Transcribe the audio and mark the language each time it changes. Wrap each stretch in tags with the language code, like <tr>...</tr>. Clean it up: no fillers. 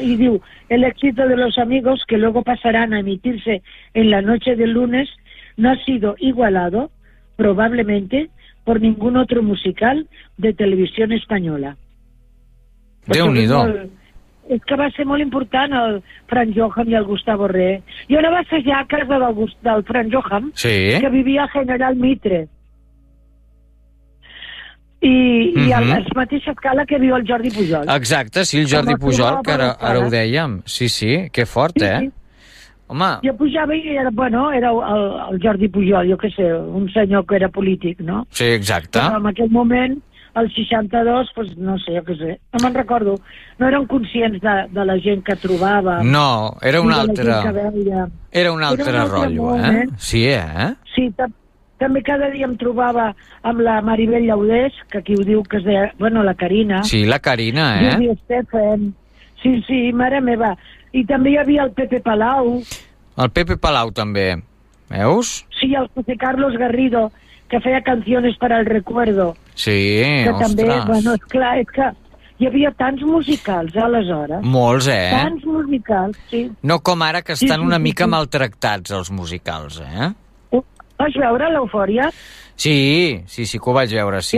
<ca>I diu,</ca> <es>el éxito de los amigos que luego pasarán a emitirse en la noche del lunes no ha sido igualado, probablemente, por ningún otro musical de televisión española.</es> <ca>Déu-n'hi-do. És que va ser molt important el Frank Johan i el Gustavo Re. Jo anava a ser ja a casa del Frank Johan, sí, que vivia a General Mitre. I a la mateixa escala que viu el Jordi Pujol. Exacte, sí, el Jordi Pujol, que ara ho dèiem. Sí, sí, que fort, sí, eh? Sí. Home... Jo pujava i era, bueno, era el Jordi Pujol, jo què sé, un senyor que era polític, no? Sí, exacte. Però en aquell moment, el 62, pues, no sé, jo què sé, no me'n recordo. No eren conscients de la gent que trobava. No, era un altre... Era un altre rotllo, eh? Sí, eh? Sí, també cada dia em trobava amb la Maribel Llaudés, que aquí ho diu, que es deia... Bueno, la Carina. Sí, la Carina, eh? I Estefan. Sí, sí, mare meva. I també hi havia el Pepe Palau. El Pepe Palau, també. Veus? Sí, el José Carlos Garrido, que feia canciones para el recuerdo. Sí, que ostres. També, bueno, esclar, és que hi havia tants musicals, aleshores. Molts, eh? Tants musicals, sí. No com ara, que estan sí, sí, una mica sí, maltractats, els musicals, eh? Vas veure l'Eufòria? Sí, sí, sí que ho vaig veure, sí.</ca>